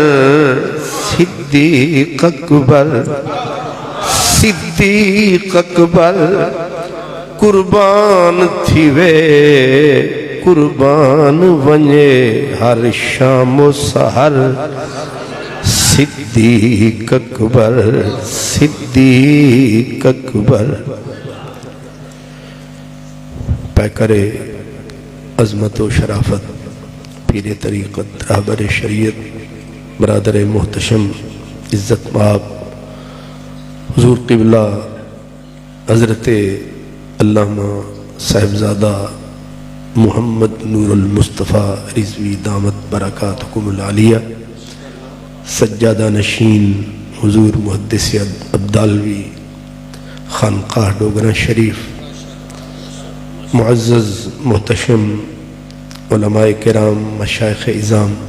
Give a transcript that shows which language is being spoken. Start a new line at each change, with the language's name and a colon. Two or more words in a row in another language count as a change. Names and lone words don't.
Saraiki: صدیق اکبر، صدیق اکبر قربان تھی وے، قربان ونے ہر شام سحر. صدیق اکبر، صدیق اکبر.
Urdu: پیکرِ عظمت و شرافت پیر طریقت رہبر شریعت برادر محتشم عزت مآب حضور قبلہ حضرت علامہ صاحبزادہ محمد نور المصطفیٰ رضوی دامت برکاتہم العالیہ، سجادہ نشین حضور محدث ابدالوی خانقاہ ڈوگرہ شریف، معزز محتشم علمائے کرام مشائخ عظام,